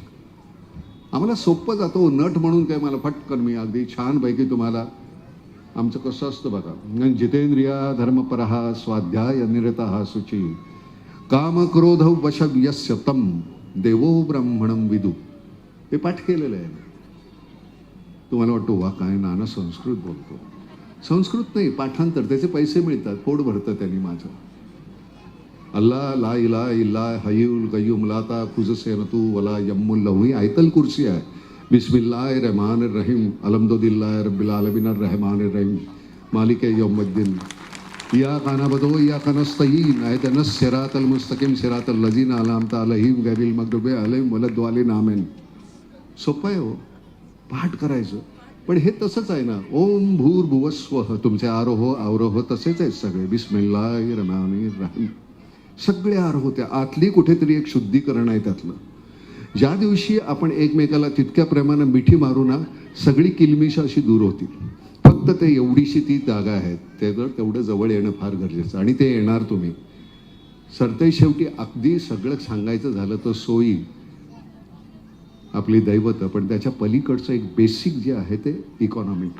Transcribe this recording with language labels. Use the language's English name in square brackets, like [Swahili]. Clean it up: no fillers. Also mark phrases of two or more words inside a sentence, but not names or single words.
[Marathi] आम्हाला सोपं जातो नट म्हणून काय, मला फटकन मी अगदी छानपैकी तुम्हाला आमचं कसं असतं बघा, [Sanskrit] जितेंद्रिया धर्मपरहा स्वाध्याय निरतः शुची काम क्रोध वशव्यस्य तम देवो ब्राह्मणम विदु. [Marathi] हे पाठ केलेलं आहे. तुम्हाला वाटतो वा काय नाना संस्कृत बोलतो. संस्कृत नाही, पाठांतर, त्याचे पैसे मिळतात, पोट भरतं त्यांनी माझं. [Arabic] الله لا إله إلا الحي القيوم لا تأخذه سنة ولا نوم له [Marathi] ही आयतल कुर्सी आहे. [Arabic] بسم الله الرحمن الرحيم الحمد لله رب العالمين الرحمن الرحيم مالك يوم الدين إياك نعبد وإياك نستعين اهدنا الصراط المستقيم صراط الذين أنعمت عليهم غير المغضوب عليهم ولا الضالين آمين. [Marathi] सोपं आहे हो पाठ करायचं. पण हे तसंच आहे ना, [Sanskrit] ओम भूर्भुवस्वः, [Marathi] तुमचे आरोह अवरोह तसेच आहेत सगळे. [Arabic] بسم الله الرحمن الرحيم [Marathi] सगळे आरोह, त्या आतली कुठेतरी एक शुद्धीकरण आहे त्यातलं. ज्या दिवशी आपण एकमेकाला तितक्या प्रेमानं मिठी मारू ना, सगळी किलमिश अशी दूर होतील. फक्त ते एवढीशी ती जागा आहे, तेवढं जवळ येणं फार गरजेचं, आणि ते येणार तुम्ही. सरते शेवटी अगदी सगळं सांगायचं झालं तर सोयी आपली दैवत, पण त्याच्या पलीकडचं एक बेसिक जे आहे ते इकॉनॉमिक्स.